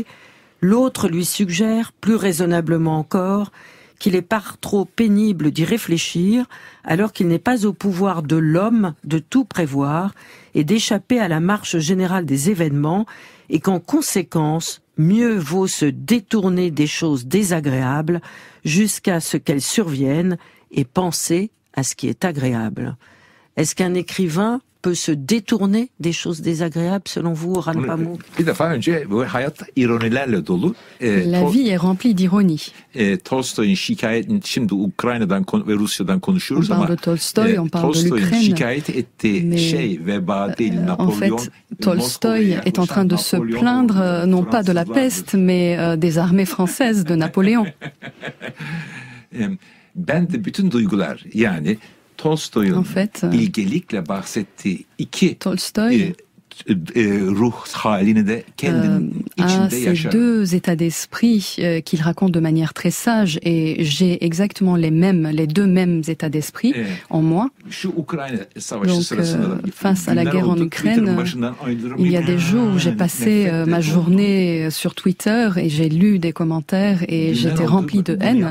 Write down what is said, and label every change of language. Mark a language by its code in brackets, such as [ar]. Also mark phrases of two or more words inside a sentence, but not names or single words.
[fr] L'autre lui suggère, plus raisonnablement encore, qu'il est par trop pénible d'y réfléchir, alors qu'il n'est pas au pouvoir de l'homme de tout prévoir et d'échapper à la marche générale des événements, et qu'en conséquence, mieux vaut se détourner des choses désagréables jusqu'à ce qu'elles surviennent et penser à ce qui est agréable. Est-ce qu'un écrivain peut se détourner des choses désagréables selon vous, Orhan Pamuk? La vie est remplie d'ironie. [tr] Tolstoy'un şimdi Ukrayna'dan ve Rusya'dan konuşuyoruz ama Tolstoy, [fr] on parle de l'Ukraine. [tr] Şikayet ettiği şey veba değil, Napolyon. [fr] En fait, Tolstoy est en train de se plaindre non pas de la peste mais des armées françaises de Napoléon. [tr] Ben de bütün duygular yani Tolstoy'un bilgelikle bahsettiği iki ruh halini de kendinin içinde yaşar. [fr] Ces deux états d'esprit qu'il raconte de manière très sage et j'ai exactement les deux mêmes états d'esprit en moi. Donc face à la guerre en Ukraine, il y a des jours où j'ai passé ma journée sur Twitter et j'ai lu des commentaires et j'étais rempli de haine.